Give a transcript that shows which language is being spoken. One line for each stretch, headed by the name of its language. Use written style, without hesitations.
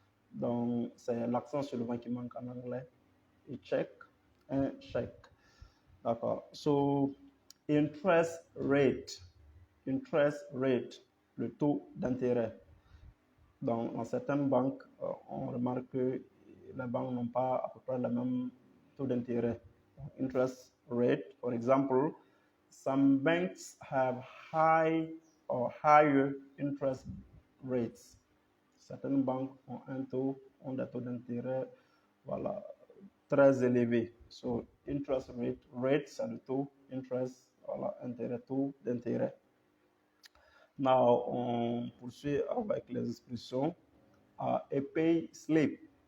French: Donc, c'est l'accent sur le vent qui manque en anglais. Et check, un chèque. D'accord.
English: So, interest rate. Interest rate,
French: le taux d'intérêt. Donc, dans certaines banques, on remarque que les banques n'ont pas à peu près le même taux d'intérêt.
English: Interest rate, for example, some banks have high or higher interest rates.
French: Certaines banques ont des taux d'intérêt voilà, très élevés.
English: So, interest rate,
French: c'est le taux, interest, voilà, intérêt, taux d'intérêt. Now, on poursuit avec les expressions.
English: A pay slip.